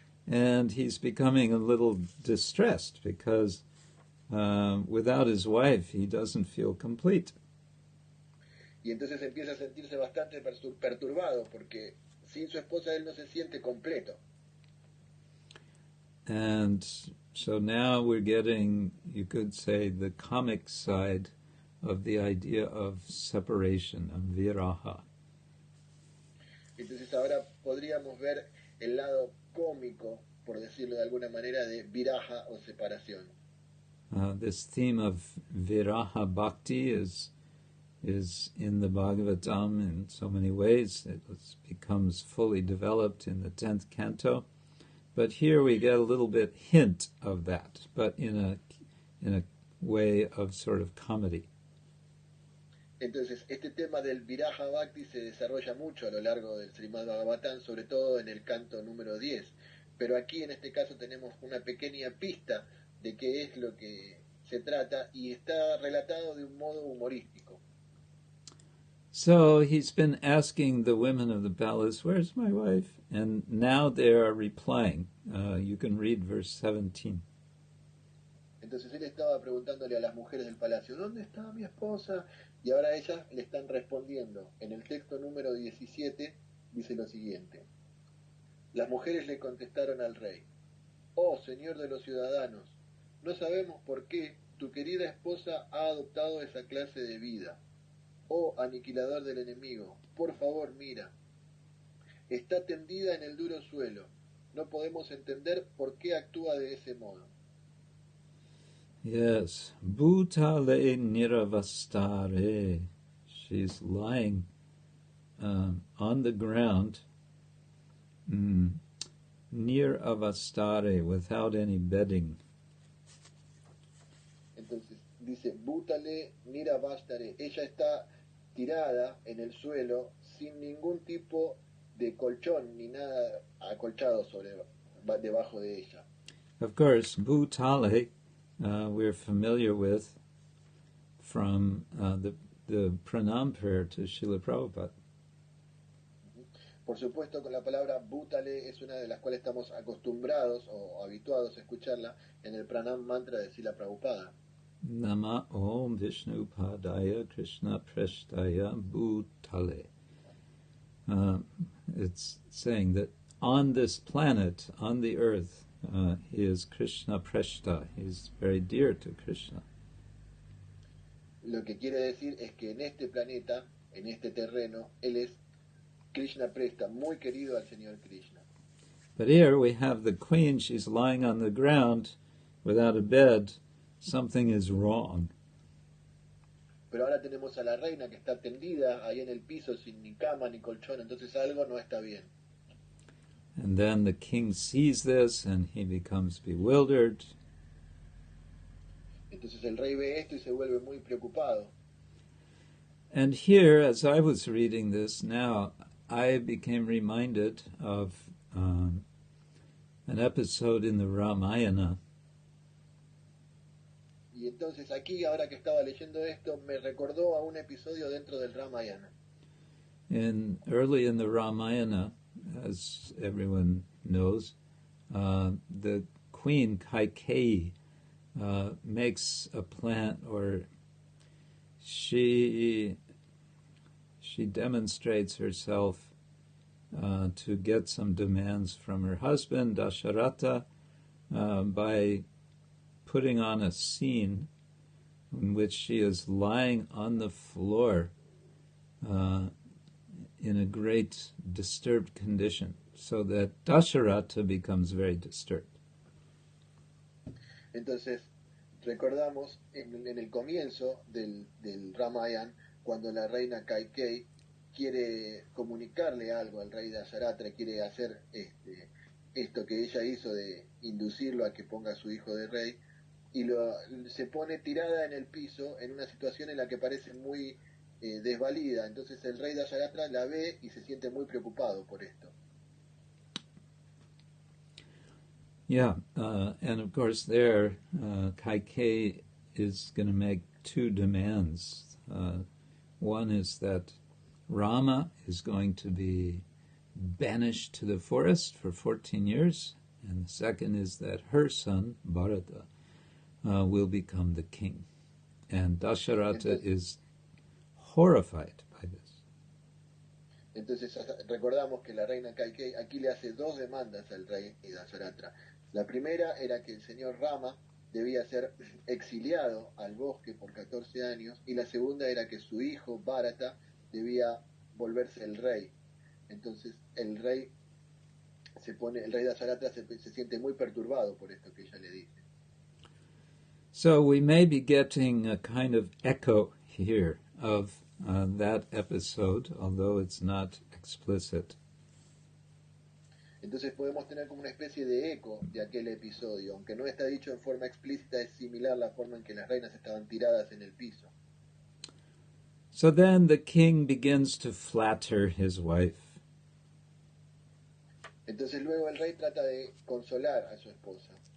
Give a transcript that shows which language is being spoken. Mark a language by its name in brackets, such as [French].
[English] And he's becoming a little distressed because without his wife he doesn't feel complete. [Spanish] Y entonces empieza a sentirse bastante perturbado porque sin su esposa él no se siente completo. [English] And so now we're getting, you could say, the comic side of the idea of separation, of viraha. [Spanish] Entonces ahora podríamos ver el lado cómico, por decirlo de alguna manera, de viraha o separación. [English] This theme of viraha bhakti is in the Bhagavatam in so many ways. It becomes fully developed in the 10th canto. But here we get a little bit hint of that, but in a way of sort of comedy. [Spanish] Entonces, este tema del Viraja Bhakti se desarrolla mucho a lo largo del Srimad-Bhagavatam, sobre todo en el canto número 10. Pero aquí en este caso tenemos una pequeña pista de qué es lo que se trata y está relatado de un modo humorístico. [English] So he's been asking the women of the palace, "Where's my wife?" And now they are replying. You can read verse 17. [Spanish] Entonces él estaba preguntándole a las mujeres del palacio, ¿dónde está mi esposa? Y ahora ellas le están respondiendo. En el texto número 17 dice lo siguiente. Las mujeres le contestaron al rey, «Oh, señor de los ciudadanos, no sabemos por qué tu querida esposa ha adoptado esa clase de vida. Oh, aniquilador del enemigo, por favor, mira. Está tendida en el duro suelo. No podemos entender por qué actúa de ese modo». [English] Yes, [Sanskrit] Bhutale Niravastare. [English] She's lying on the ground, near avastare, without any bedding. [Spanish] Entonces dice, [Sanskrit] Bhutale Niravastare. [Spanish] Ella está tirada en el suelo sin ningún tipo de colchón ni nada acolchado debajo de ella. [English] Of course, Bhutale we're familiar with from the pranam prayer to Srila Prabhupada. [Spanish] Por supuesto, con la palabra Bhutale es una de las cuales estamos acostumbrados o habituados a escucharla en el pranam mantra de Srila Prabhupada. [Sanskrit] Nama Om Vishnu Padaya Krishna Preshtaya Bhutale. [English] It's saying that on this planet, on the earth, he is Krishna Preshta. He's very dear to Krishna. [Spanish] Lo que quiere decir es que en este planeta, en este terreno, él es Krishna Presta, muy querido al Señor Krishna. [English] But here we have the queen. She's lying on the ground without a bed. Something is wrong. [Spanish] Pero ahora tenemos a la reina que está tendida ahí en el piso sin ni cama ni colchón, entonces algo no está bien. [English] And then the king sees this and he becomes bewildered. [Spanish] Entonces el rey ve esto y se vuelve muy preocupado. [English] And here, as I was reading this now, I became reminded of an episode in the Ramayana. [Spanish] Y entonces aquí, ahora que estaba leyendo esto, me recordó a un episodio dentro del Ramayana. [English] Early in the Ramayana, as everyone knows, the queen Kaikeyi makes a plan, or she demonstrates herself to get some demands from her husband Dasharatha by putting on a scene in which she is lying on the floor in a great disturbed condition, so that Dasharatha becomes very disturbed. [Spanish] Entonces, recordamos en el comienzo del Ramayana, cuando la reina Kaikeyi quiere comunicarle algo al rey Dasharatra, quiere hacer esto que ella hizo de inducirlo a que ponga a su hijo de rey, y se pone tirada en el piso en una situación en la que parece muy desvalida. Entonces el rey Dasharatra la ve y se siente muy preocupado por esto. [English] Yeah, and of course there, Kaikeyi is going to make two demands. One is that Rama is going to be banished to the forest for 14 years, and the second is that her son, Bharata, will become the king. And Dasharatha is horrified by this. [Spanish] Entonces recordamos que la reina Kaikeyi aquí le hace dos demandas al rey Dasharatra. La primera era que el señor Rama debía ser exiliado al bosque por 14 años, y la segunda era que su hijo Bharata debía volverse el rey. Entonces el rey Dasharatra se siente muy perturbado por esto que ella le dice. [English] So we may be getting a kind of echo here of that episode, although it's not explicit. [Spanish] Entonces podemos tener como una especie de eco de aquel episodio, aunque no está dicho en forma explícita, es similar la forma en que las reinas estaban tiradas en el piso. [English] So then the king begins to flatter his wife. [Spanish] Entonces luego el rey trata de consolar a su esposa.